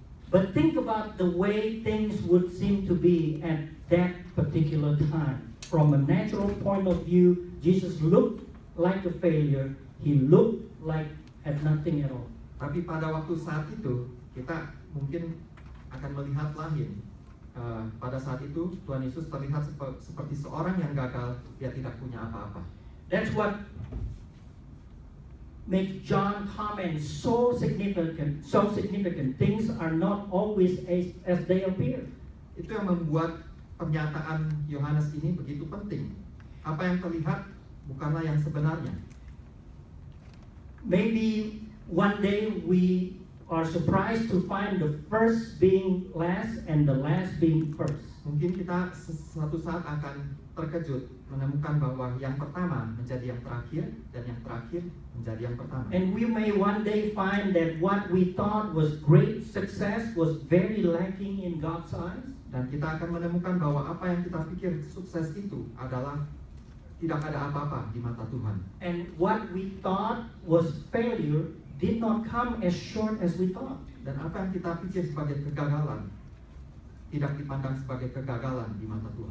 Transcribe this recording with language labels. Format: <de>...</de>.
<en>But think about the way things would seem to be at that particular time. From a natural point of view, Jesus looked like a failure. He looked like had nothing at all.</en> <id>Tapi pada waktu saat itu, kita mungkin akan melihat lain. Pada saat itu, Tuhan Yesus terlihat seperti seorang yang gagal, dia tidak punya apa-apa.</id> <en>That's what makes John comment so significant. So significant. Things are not always as they appear.</en> <id>Itu yang membuat pernyataan Yohanes ini begitu penting. Apa yang terlihat bukanlah yang sebenarnya.</id> <en>Maybe one day we are surprised to find the first being last and the last being first.</en> <id>Mungkin kita suatu saat akan terkejut menemukan bahwa yang pertama menjadi yang terakhir dan yang terakhir menjadi yang pertama.</id> <en>And we may one day find that what we thought was great success was very lacking in God's eyes.</en> <id>Dan kita akan menemukan bahwa apa yang kita pikir sukses itu adalah tidak ada apa-apa di mata Tuhan.</id> <en>And what we thought was failure did not come as short as we thought.</en> <id>Dan apa yang kita pikir sebagai kegagalan tidak dipandang sebagai kegagalan di mata Tuhan.</id>